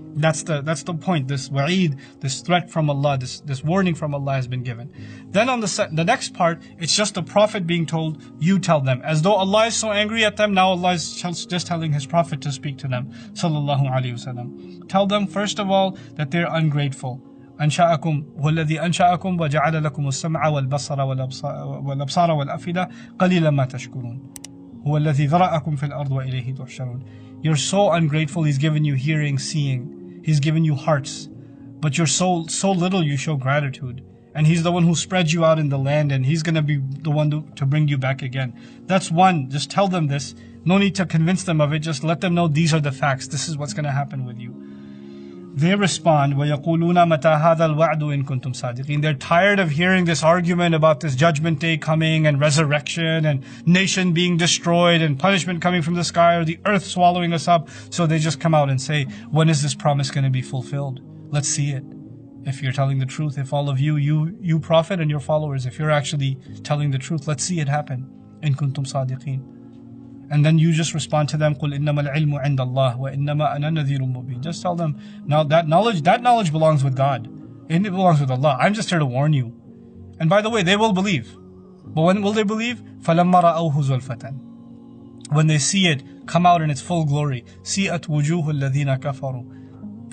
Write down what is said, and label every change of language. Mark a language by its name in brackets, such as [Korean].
[English] That's the point. This wa'id, this threat from Allah, this warning from Allah has been given. Then on the next part, it's just the Prophet being told, you tell them. As though Allah is so angry at them, now Allah is just telling His Prophet to speak to them. Sallallahu Alaihi Wasallam. Tell them, first of all, that they're ungrateful. [Arabic] أنشأكم والذي أنشأكم وجعل لكم السمع والبصر والأبصار والأفئدة قليلا ما تشكرون هو الذي ذرأكم في الأرض وإليه تحشرون. [English] You're so ungrateful. He's given you hearing, seeing. He's given you hearts, but you're so little you show gratitude. And He's the one who spread you out in the land, and He's going to be the one to bring you back again. That's one. Just tell them this. No need to convince them of it. Just let them know these are the facts. This is what's going to happen with you. They respond, [Arabic] وَيَقُولُونَ مَتَى هَذَا الْوَعْدُ إِن كُنْتُمْ صَادِقِينَ. [English] They're tired of hearing this argument about this judgment day coming and resurrection and nation being destroyed and punishment coming from the sky or the earth swallowing us up. So they just come out and say, when is this promise going to be fulfilled? Let's see it. If you're telling the truth, if all of you prophet and your followers, if you're actually telling the truth, let's see it happen. [Arabic] إِن كُنْتُمْ صَادِقِينَ. [English] And then you just respond to them, [Arabic] قُلْ إِنَّمَا الْعِلْمُ عِنْدَ اللَّهِ وَإِنَّمَا أَنَا نَذِيرٌ مُبِينٌ. [English] Just tell them, now that knowledge belongs with God. It belongs with Allah. I'm just here to warn you. And by the way, they will believe. But when will they believe? [Arabic] فَلَمَّا رَأَوْهُ زُلْفَةً. [English] When they see it come out in its full glory, [Arabic] سِيئَتْ وُجُوهُ الَّذِينَ كَفَرُوا.